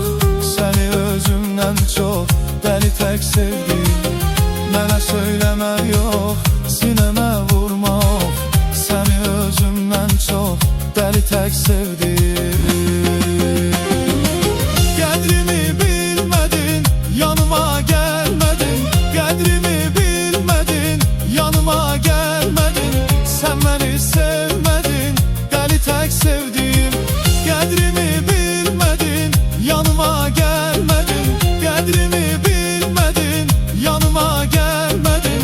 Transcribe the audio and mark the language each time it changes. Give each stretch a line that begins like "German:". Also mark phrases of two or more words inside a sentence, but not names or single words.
Turkish: Seni özümden çok deli tek sevdiğim. Bana söyleme yok, sineme vurma oh. Seni özümden çok deli tek sevdiğim.
Azerbaijani: Qədrimi bilmədin, yanıma gəlmədin, qədrimi bilmədin, yanıma gəlmədin. Sən məni sevmədin,
Turkish: deli tek sevdiğim.
Azerbaijani: Qədrimi bilmədin, yanıma gəlmədin, qədrimi bilmədin, yanıma gəlmədin.